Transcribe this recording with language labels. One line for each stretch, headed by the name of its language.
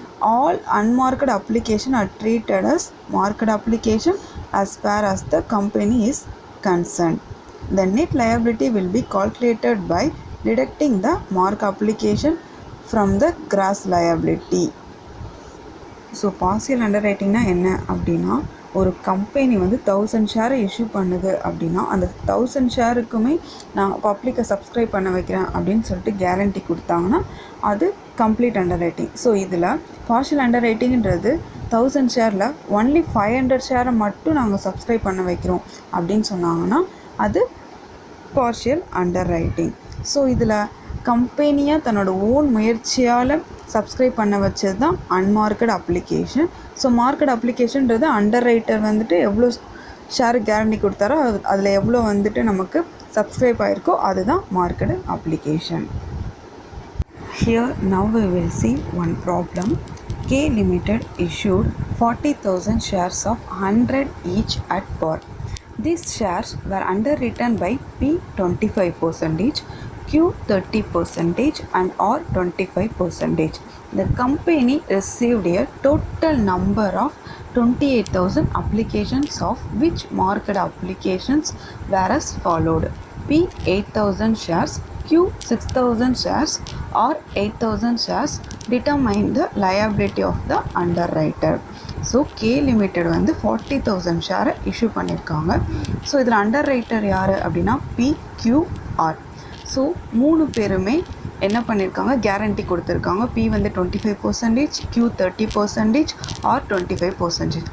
English: All unmarked applications are treated as marked application as far as the company is concerned. The net liability will be calculated by deducting the marked application from the gross liability.
Tamil: So partial அண்டர்ரைட்டிங்னா என்ன அப்படின்னா, ஒரு company 1000 ஷேரை issue பண்ணுது அப்படின்னா அந்த 1000 ஷேருக்குமே நான் பப்ளிக்கை subscribe பண்ண வைக்கிறேன் அப்படின்னு சொல்லிட்டு கேரண்டி கொடுத்தாங்கன்னா அது கம்ப்ளீட் அண்டர் ரைட்டிங். ஸோ இதில் பார்ஷியல் அண்டர் ரைட்டிங்கிறது 1000 ஷேரில் ஒன்லி 500 ஷேரை மட்டும் நாங்கள் சப்ஸ்கிரைப் பண்ண வைக்கிறோம் அப்படின்னு சொன்னாங்கன்னா அது பார்ஷியல் அண்டர் ரைட்டிங். ஸோ இதில் கம்பெனியாக தன்னோட ஓன் முயற்சியால் சப்ஸ்கிரைப் பண்ண வச்சது தான் அன்மார்க்கட் application. So marketed அப்ளிகேஷன்றது under writer எவ்வளோ ஷேர் கேரண்டி கொடுத்தாரோ அதில் எவ்வளோ நமக்கு சப்ஸ்கிரைப் ஆகிருக்கோ அதுதான் marketed application.
English: Here now we will see one problem. K Limited issued 40,000 shares of 100 each at par. These shares were underwritten by P 25%, Q 30% and R 25%. The company received a total number of 28,000 applications, of which marked applications were as followed: P 8,000 shares, Q 6,000 shares, or 8,000 shares determine the liability of the underwriter.
Tamil: So K limited 40,000 ஷேரை issue பண்ணியிருக்காங்க. So இதில் அண்டர்ரைட்டர் யார் அப்படின்னா PQR. So 3 பேருமே என்ன பண்ணியிருக்காங்க, guarantee கொடுத்துருக்காங்க. P 25%, Q 30%, R 25%.